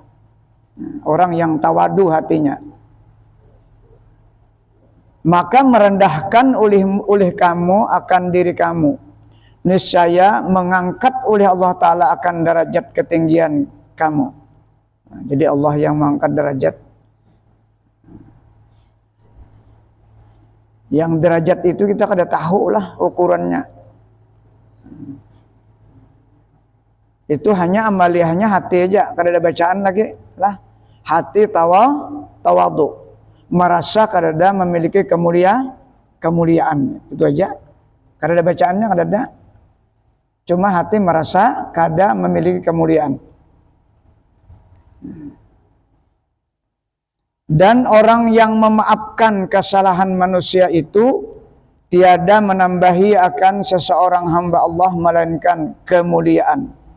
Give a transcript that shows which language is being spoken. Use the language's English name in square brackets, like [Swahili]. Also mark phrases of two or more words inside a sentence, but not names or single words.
[Malay] Orang yang tawadu hatinya, maka merendahkan oleh kamu akan diri kamu, niscaya mengangkat oleh Allah Ta'ala akan derajat ketinggian kamu. [Banjar] Jadi Allah yang mengangkat derajat. Yang derajat itu kita kada tahu lah ukurannya. Itu hanya amaliyahnya hati aja, kada ada bacaan lagi lah. Hati tawadu, merasa kada memiliki kemuliaan, itu aja. Kada ada bacaannya, kada ada. Cuma hati merasa kada memiliki kemuliaan. [Malay] Dan orang yang memaafkan kesalahan manusia itu tiada menambahi akan seseorang hamba Allah melainkan kemuliaan.